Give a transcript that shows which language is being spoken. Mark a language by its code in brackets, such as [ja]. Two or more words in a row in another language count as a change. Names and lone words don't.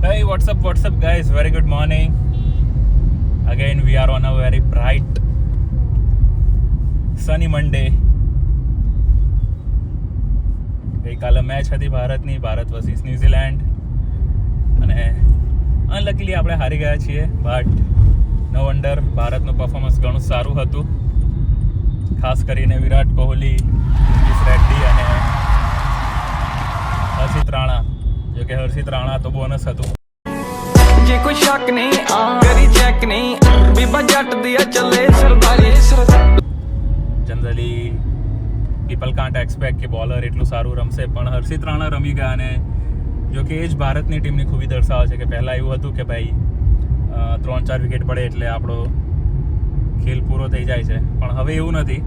[en] what's up guys, very good morning. Again we are on a very bright sunny Monday. [gu] ગઈકાલે મેચ હતી ભારતની, ભારત વર્સિસ ન્યુઝીલેન્ડ, અને અનલકીલી આપણે હારી ગયા છીએ, [en] but no wonder, [gu] ભારતનું પરફોર્મન્સ ઘણું સારું હતું, ખાસ કરીને વિરાટ કોહલી, નીતિશ રેડ્ડી અને હર્ષિત રાણા. જો કે હર્ષિત રાણા તો બોનસ હતું. [pa] ਜੇ ਕੋਈ ਸ਼ੱਕ ਨਹੀਂ ਕਰੀ ਚੈੱਕ ਨਹੀਂ ਬੀਬਾ ਜੱਟ ਦਿਆ ਚੱਲੇ ਸਰਦਾਰੀ [en] generally people can't expect [gu] કે બોલર એટલું સારું રમશે, પણ હર્ષિત રાણા રમી ગયા, અને જો કે એ જ ભારતની ટીમની ખૂબી દર્શાવે છે કે પહેલાં એવું હતું કે ભાઈ 3-4 વિકેટ પડે એટલે આપણો ખેલ પૂરો થઈ જાય છે, પણ હવે એવું નથી.